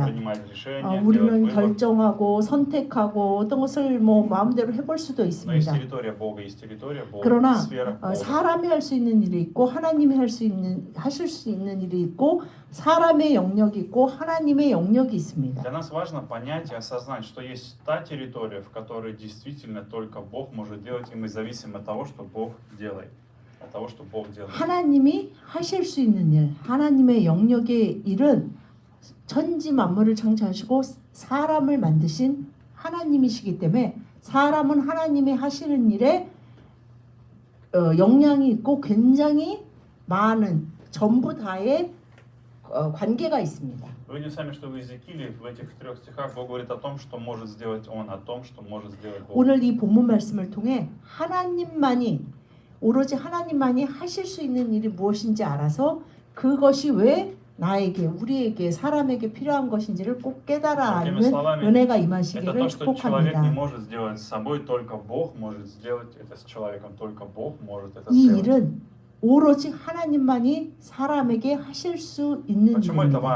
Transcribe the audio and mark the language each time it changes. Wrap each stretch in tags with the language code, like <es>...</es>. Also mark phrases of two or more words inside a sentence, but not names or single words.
<ko>우리는 결정하고 선택하고 어떤 것을 마음대로 해볼 수도 있습니다. 그러나 사람이 할 수 있는 일이 있고 하나님이 하실 수 있는 일이 있고 사람의 영역이 있고 하나님의 영역이 있습니다.</ko> <ru>Для нас важно понять и осознать, что есть та территория, в которой действительно только Бог может делать, и мы зависим от того, что Бог делает.</ru> <ko>하나님이 하실 수 있는 일, 하나님의 영역의 일은 천지 만물을 창조하시고 사람을 만드신 하나님이시기 때문에 사람은 하나님이 하시는 일에 영향이 있고 굉장히 많은 전부 다의 관계가 있습니다.</ko> <ru>Вы видите сами, что в Иезекииле в этих 3 стихах Бог говорит о том, что может сделать Он, о том, что может сделать Бог.</ru> <ko>오늘 이 본문 말씀을 통해 오로지 하나님만이 하실 수 있는 일이 무엇인지 알아서 그것이 왜 나에게, 우리에게, 사람에게 필요한 것인지를 꼭 깨달아 알는 은혜가 임하시기를 축복합니다. 이 일은 오로지 하나님만이 사람에게 하실 수 있는 일입니다.</ko>